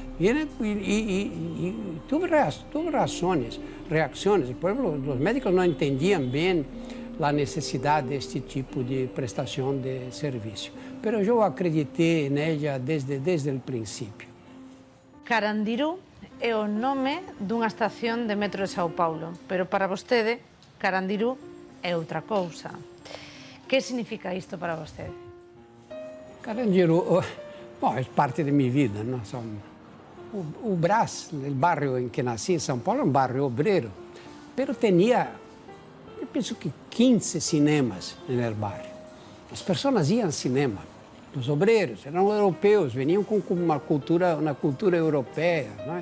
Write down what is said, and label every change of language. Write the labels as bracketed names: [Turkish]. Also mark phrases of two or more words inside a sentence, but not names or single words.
[Portuguese] E tive reações. Os médicos não entendiam bem a necessidade deste tipo de prestação de serviço. Mas eu acreditei nela desde o princípio. [Galician] Carandiru é o nome dunha estación de metro de São Paulo, pero para vostede, Carandiru é outra cousa. Que significa isto para vostede? [Portuguese] Carandiru, é parte da minha vida. Não? O Brás, o bairro em que nasci, em São Paulo, é um bairro obreiro, mas tinha, eu penso que 15 cinemas no bairro. As pessoas iam ao cinema. Os obreiros eram europeus, vinham com uma cultura europeia, não?